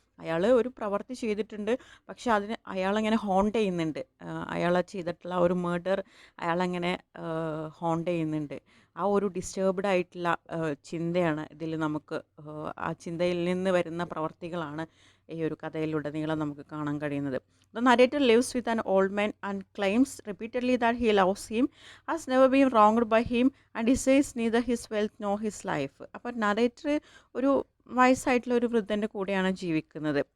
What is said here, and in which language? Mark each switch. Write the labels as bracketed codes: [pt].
[ml] അയാൾ ഒരു പ്രവർത്തി ചെയ്തിട്ടുണ്ട്, പക്ഷെ അതിന് അയാളങ്ങനെ ഹോണ്ട് ചെയ്യുന്നുണ്ട്. അയാൾ ചെയ്തിട്ടുള്ള ഒരു മർഡർ അയാളങ്ങനെ ഹോണ്ട് ചെയ്യുന്നുണ്ട്. ആ ഒരു ഡിസ്റ്റർബ്ഡ് ആയിട്ടുള്ള ചിന്തയാണ് ഇതിൽ നമുക്ക്, ആ ചിന്തയിൽ നിന്ന് വരുന്ന പ്രവർത്തികളാണ് ഈ ഒരു കഥയിലുടനീളം നമുക്ക് കാണാൻ കഴിയുന്നത്. [en] The narrator lives with an old man and claims repeatedly that he loves him, has never been wronged by him, and he says neither his wealth nor his life. [ml] അപ്പോൾ നറേറ്റർ ഒരു വയസ്സായിട്ടുള്ള ഒരു വൃദ്ധൻ്റെ കൂടെയാണ് ജീവിക്കുന്നത്.